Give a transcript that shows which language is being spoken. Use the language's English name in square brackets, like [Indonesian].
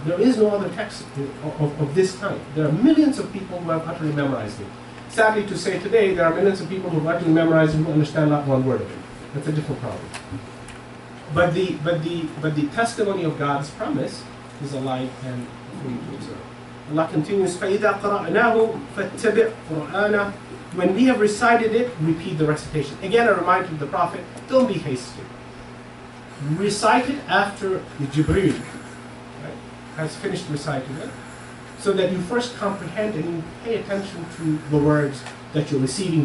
[English] There is no other text of this kind. There are millions of people who have utterly memorized it. Sadly to say today, there are millions of people who have utterly memorized it who understand not one word of it. That's a different problem. But the testimony of God's promise is alive and free to observe. Allah continues, [Arabic] فَإِذَا قَرَأْنَاهُ فَاتَّبِعْ قُرْآنَهُ. [English] When we have recited it, repeat the recitation. Again, a reminder to the Prophet, don't be hasty. Recite it after the Jibreel has finished reciting it, so that you first comprehend and you pay attention to the words that you're receiving.